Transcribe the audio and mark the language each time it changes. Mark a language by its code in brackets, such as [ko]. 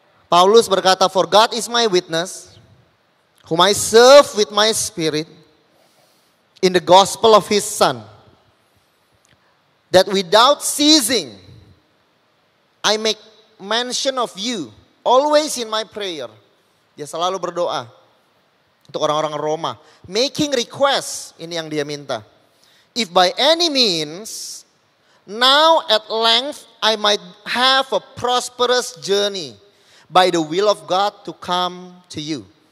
[id] Paulus berkata, [en] for God is my witness, whom I serve with my spirit in the gospel of his Son, that without ceasing I make mention of you always in my prayer. [id] Dia selalu berdoa untuk orang-orang Roma. [en] Making request, [id] ini yang dia minta. [en] If by any means, now at length I might have a prosperous journey by the will of God to come to you.